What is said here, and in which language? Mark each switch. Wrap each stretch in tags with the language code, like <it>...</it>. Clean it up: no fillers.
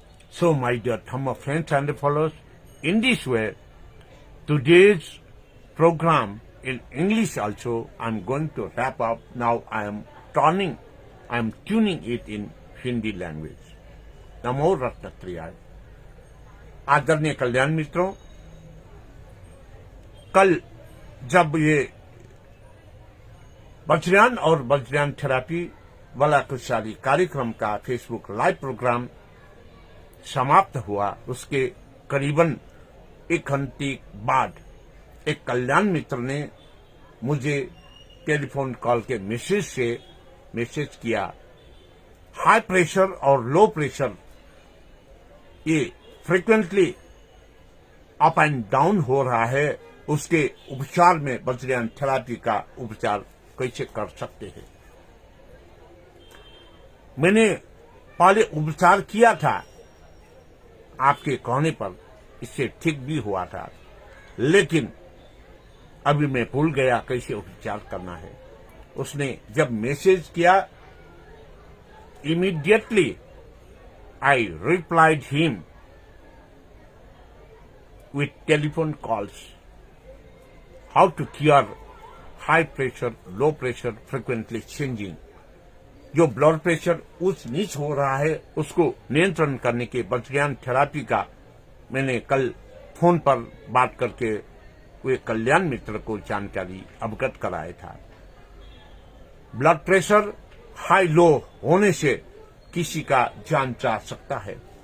<en>So, my dear Dhamma friends and followers, in this way, today's program in English also, I am going to wrap up. Now I am tuning it in Hindi language.</en> <pi>Namo Ratnatriyaya.</pi> <hi>आदरणीय कल्याण मित्रों, कल जब ये वज्रयान और Vajrayana therapy वाला कुशली कार्यक्रम का फेसबुक लाइव प्रोग्राम समाप्त हुआ, उसके करीबन 1 घंटे बाद एक कल्याण मित्र ने मुझे टेलीफोन कॉल के मैसेज किया, हाई प्रेशर और लो प्रेशर ये</hi> <en>frequently up and down</en> <hi>हो रहा है, उसके उपचार में वज्रयान थेरापी का उपचार कैसे कर सकते हैं। मैंने पहले उपचार किया था आपके कहने पर, इससे ठीक भी हुआ था, लेकिन अभी मैं भूल गया कैसे उपचार करना है। उसने जब मैसेज किया,</hi> <en>Immediately I replied him with telephone calls, how to cure high pressure, low pressure frequently changing.</en> <hi>जो ब्लड प्रेशर ऊंच नीच हो रहा है उसको नियंत्रण करने के वज्रयान थेरापी का मैंने कल फोन पर बात करके वे कल्याण मित्र को जानकारी अवगत कराया था। ब्लड प्रेशर हाई लो होने से किसी का जान जा सकता है।</hi>